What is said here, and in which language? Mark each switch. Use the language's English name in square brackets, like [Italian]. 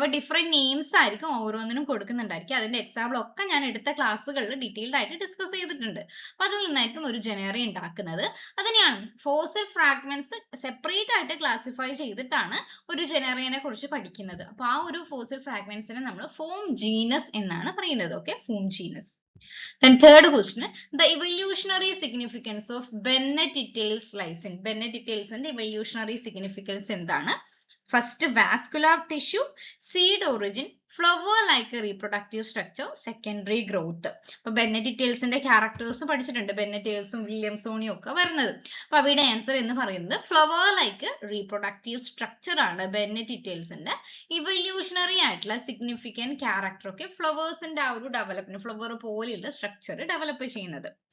[Malayalam] അവ different names ആയിരിക്കും ഓരോന്നിനും കൊടുക്കുന്നുണ്ടായിരിക്കും. അതിന്റെ എക്സാമ്പിൾ ഒക്കെ ഞാൻ എടുത്ത ക്ലാസ്സുകളിൽ ഡീറ്റെയിൽഡ് ആയിട്ട് ഡിസ്കസ് ചെയ്തിട്ടുണ്ട്. അപ്പൊ അതിൽ നിന്നായിരിക്കും ഒരു ജനറ ഉണ്ടാക്കുന്നത്. അതിനെയാണ് ഫോസിൽ ഫ്രാഗ്മെന്റ്സ് സെപ്പറേറ്റ് ആയിട്ട് ക്ലാസിഫൈ ചെയ്തിട്ടാണ് ഒരു ജനറയെ കുറിച്ച് പഠിക്കുന്നത്. അപ്പൊ ആ ഒരു ഫോസിൽ ഫ്രാഗ്മെന്റ്സിനെ നമ്മൾ ഫോം ജീനസ് എന്നാണ് പറയുന്നത്. [English] Okay, form genus. Then third question, the evolutionary significance of Bennett tails lies in. Bennett tails and evolutionary significance എന്താണ്? First, vascular tissue, seed origin, flower like a reproductive structure, secondary growth. [Malayalam] അപ്പൊ Bennett ടെയിൽസിന്റെ characters പഠിച്ചിട്ടുണ്ട്, Bennett ടെയിൽസും വില്യംസോണിയും ഒക്കെ വരുന്നത്. അപ്പൊ അവയുടെ answer എന്ന് പറയുന്നത് flower like reproductive structure ആണ് ബെന്നറ്റ് ടെയിൽസിന്റെ ഇവല്യൂഷണറി ആയിട്ടുള്ള സിഗ്നിഫിക്കന്റ് ക്യാരക്ടർ ഒക്കെ ഫ്ലവേഴ്സിന്റെ ആ ഒരു ഡെവലപ്മെന്റ്, ഫ്ലവർ പോലെയുള്ള സ്ട്രക്ചർ ഡെവലപ്പ് ചെയ്യുന്നത്.